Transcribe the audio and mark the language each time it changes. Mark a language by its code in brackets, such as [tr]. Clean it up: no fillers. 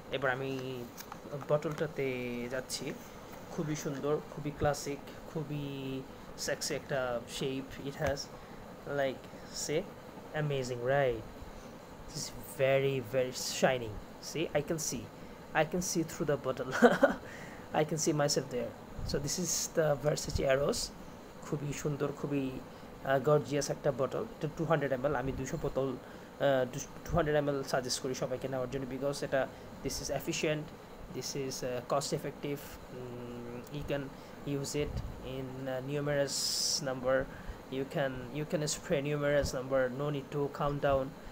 [bn] এবার আমি বটলটাতে যাচ্ছি। খুবই সুন্দর, খুবই ক্লাসিক, খুবই সেক্সি একটা shape [en] It has, like say amazing, right? It's very shining. See, I can see through the bottle. I can see myself there. So this is the Versace Eros. [bn] খুবই সুন্দর, খুবই গর্জিয়াস একটা bottle. এটা 200 ml। আমি 200 ml suggest করি সবাইকে নেওয়ার জন্য, বিকজ এটা [en] This is efficient, this is cost effective. You can use it in numerous number. You can spray numerous number, no need to count down.